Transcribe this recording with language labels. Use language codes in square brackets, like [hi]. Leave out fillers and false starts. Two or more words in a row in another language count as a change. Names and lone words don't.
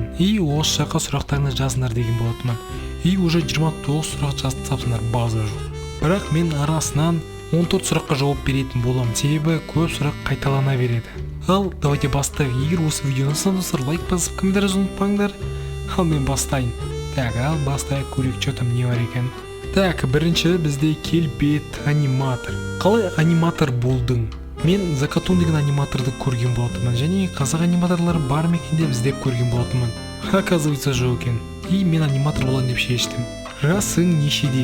[kk] Осы жаққа сұрақтарыңды жазыңдар деген болатынмын. Уже 29 сұрақ жазсаңдар база жоқ. Бірақ мен арасынан 14 сұраққа жауап беретін боламын. Себебі көп сұрақ қайталана береді. Ал давайте бастайық. Егер осы видеоны достар лайк басып комментарий ұмытпаңдар. Ал мен бастайын. Ал бастайық, көрейік, [ru] что там [kk] не бар екен. Бірінші бізде келбет аниматор. Қалай аниматор болдың? Мен Закатун деген аниматорды көрген болатынмын, және қазақ аниматорлары бар ма екен деп іздеп көрген болатынмын. Оказывается, жоқ екен. Мен аниматор болайын деп шештім. Жасың нешеде?